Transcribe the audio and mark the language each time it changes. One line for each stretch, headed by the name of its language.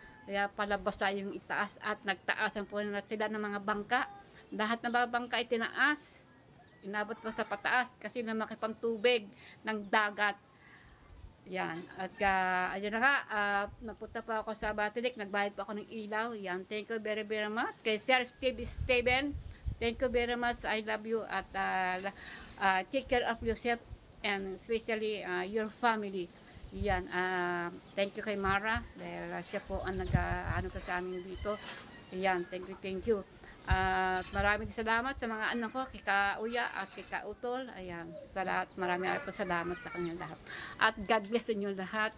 Filipino: Kaya palabas tayo yung itaas at nagtaasan po na sila ng mga bangka. Lahat ng mga bangka ay tinaas. Inabot pa sa pataas kasi lumaki pang tubig ng dagat. Yan. At ayun na nga, napunta pa ako sa Batilik, nagbayad pa ako ng ilaw.
English: Yan. Thank you very much. Kay Sir Steven, thank you very much. I love you at take care of yourself and especially your family.
Filipino: Yan.
English: Thank you
Filipino: kay Mara dahil siya po ang nag-ano ka sa amin dito. Yan.
English: Thank you.
Filipino: Maraming salamat sa mga anak ko, kika Uya at kika Utol. Ayan, sa lahat, maraming po salamat sa kanya lahat. At
English: God bless
Filipino: inyo lahat.